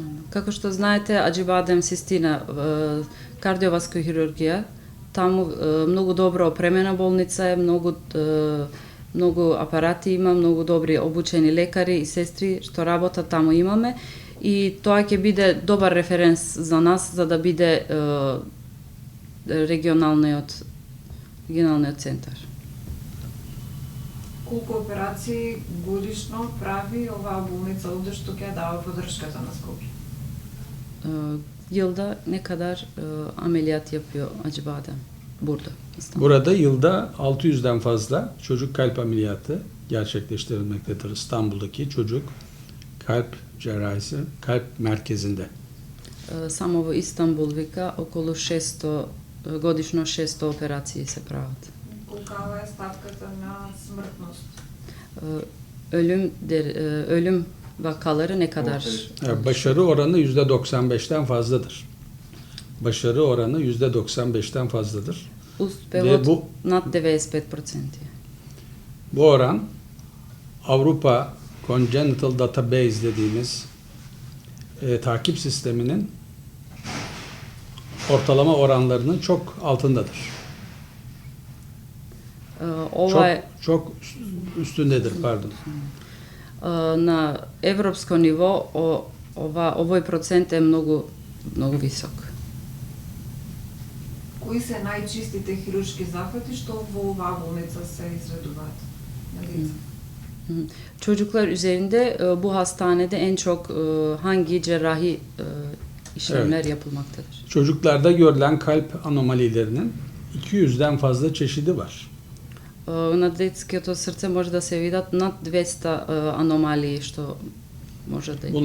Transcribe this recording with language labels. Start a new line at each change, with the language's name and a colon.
Macedonian: Како што знаете, Аџибадем Систина кардиоваска хирургија, таму многу добро опремена болница е, многу апарати има, многу добри обучени лекари и сестри што работат таму имаме и тоа ќе биде добар референс за нас за да биде регионалниот центар. Колку операции годишно прави оваа болница овде што ќе дава поддршката на Скопје?
Turkish: Yılda ne kadar ameliyat yapıyor Acıbadem burada? İstanbul'da? Burada yılda 600'den fazla çocuk kalp ameliyatı gerçekleştirilmektedir. İstanbul'daki çocuk kalp cerrahisi, kalp merkezinde.
Macedonian: Само во Истанбул вика околу 600 годишно 600 операции се прават. Колкава е ставката на смртност?
Turkish: Ölüm vakaları ne kadar? Başarı oranı %95'ten fazladır. Başarı oranı %95'ten fazladır.
Macedonian: Успевот
Turkish: bu-
Macedonian: над 95%.
Turkish: Bu oran Avrupa Congenital Database dediğimiz takip sisteminin ortalama oranlarının çok altındadır.
Macedonian: Ова е
Turkish: Çok üstündedir, pardon.
Macedonian: на европско ниво овој процент е многу висок. Кои се најчистите хируршки захвати што во оваа болница се изведуваат на деца?
Turkish: Çocuklar üzerinde bu hastanede en çok hangi cerrahi işlemler yapılmaktadır? Çocuklarda görülen kalp anomalilerinin 200'den fazla çeşidi var.
Macedonian: На детското срце може да се видат над 200 аномалии што може да има.